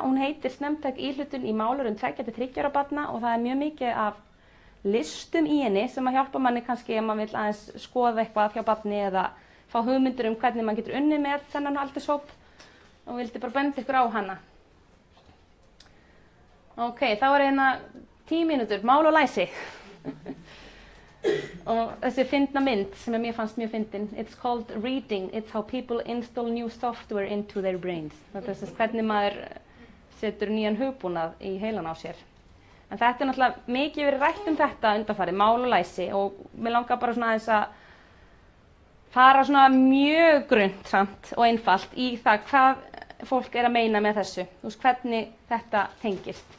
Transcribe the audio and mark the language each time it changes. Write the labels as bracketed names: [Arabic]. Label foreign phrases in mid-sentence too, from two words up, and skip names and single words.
[Icelandic] Hún heitir Snemmtæk íhlutun í málurum 2–3 ára barna og það er mjög mikið af listum í henni sem að hjálpa manni kannski ef maður vill aðeins skoða eitthvað hjá barni eða fá hugmyndir hvernig maður getur unnið með þennan aldurshóp og vildi bara benda ykkur á hana. Ok, þá er 10 mínútur, mál og læsi. Og þessi fyndna mynd sem mér fannst mjög fyndin. [English] It's called reading, it's how people install new software into their brains. [Icelandic] Þetta er hvernig maður setur nýjan hugbúnað í heilan á sér. En þetta er náttúrulega mikið verið rætt þetta undanfarið, mál og læsi og mér langar bara svona aðeins að fara svona mjög grunnt samt og einfalt í það hvað fólk er að meina með þessu, þú veist hvernig þetta tengist.